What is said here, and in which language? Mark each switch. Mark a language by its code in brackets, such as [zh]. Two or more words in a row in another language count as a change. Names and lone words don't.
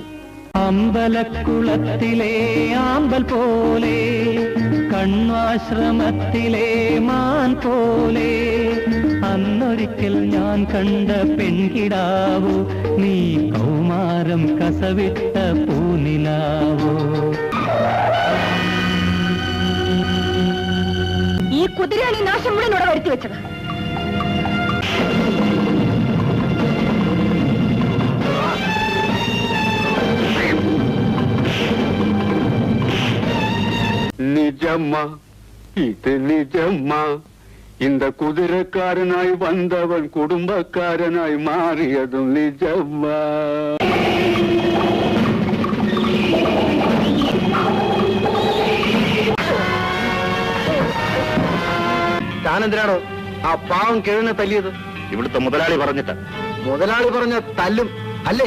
[ml] അമ്പലക്കുളത്തിലെ ആമ്പൽ പോലെ, കണ്വാശ്രമത്തിലെ മാൻ പോലെ, അന്നൊരിക്കൽ ഞാൻ കണ്ട പെൺകിടാവോ, നീ കൗമാരം കസവിട്ട പൂനിലാവോ. ഈ കുതിരയാണ് ഈ നാശം മുഴുവൻ ഇവിടെ വരുത്തി വെച്ചത്. [ta] நிஜம்மா, இது நிஜம்மா. இந்த குதிரைக்காரனாய் வந்தவன் குடும்பக்காரனாய் மாறியதும் நிஜம்மா. [ml] താനെന്തിനാണോ ആ പാവം കിഴനെ തല്ലിയത്? ഇവിടുത്തെ മുതലാളി പറഞ്ഞിട്ട്. മുതലാളി പറഞ്ഞ തല്ലും അല്ലേ?